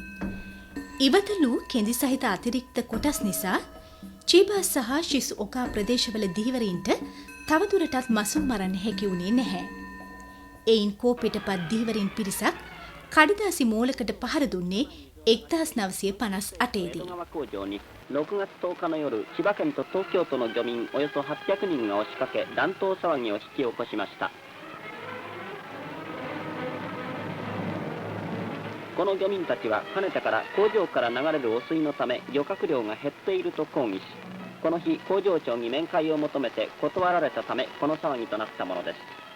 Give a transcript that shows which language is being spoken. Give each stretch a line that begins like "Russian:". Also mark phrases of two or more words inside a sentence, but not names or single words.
Sinhala: ඉවතලු කෙඳි සහිත අතිරික්ත කොටස් නිසා චීබා සහ ශිසුօකා ප්‍රදේශවල ධීවරීන්ට තවදුරටත් මසුන් මරන්න හැකි වුණේ නැහැ. එයින් කෝපෙටපත් ධීවරීන් පිරිසක් කඩදාසි මෝලකට පහර දුන්නේ 1958 දී.
Japanese: 6 月10日の夜、千葉県と東京都の漁民およそ800人が押しかけ、乱闘騒ぎを引き起こしました。この漁民たちはかねてから工場から流れる汚水のため漁獲量が減っていると抗議し、この日工場長に面会を求めて断られたためこの騒ぎとなったものです。